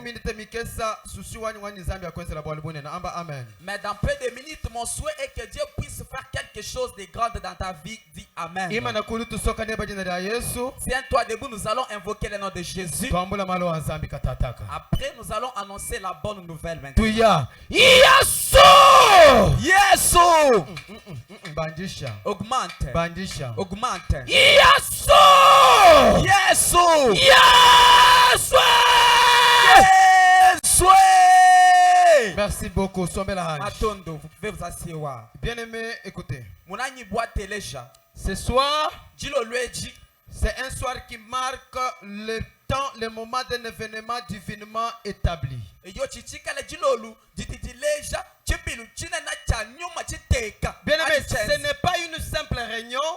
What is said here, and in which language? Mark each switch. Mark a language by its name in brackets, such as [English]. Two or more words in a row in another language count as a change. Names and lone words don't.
[French] Mais dans peu de minutes, mon souhait est que Dieu puisse faire quelque chose de grand dans ta vie. Dis Amen. Si un toi debout, nous allons invoquer le nom de Jésus. Après, nous allons annoncer la bonne nouvelle maintenant. Yesu! Yesu! Bandisha. Augmente. Bandisha. Augmente. Yesu! Yesu! Yesu! Yesu! Merci beaucoup. Sombez la hanche. Matondo, vous pouvez vous asseoir. Bien aimé, écoutez. Ce soir, c'est un soir qui marque le temps, le moment d'un événement divinement établi. Bien aimé, ce n'est pas une simple réunion.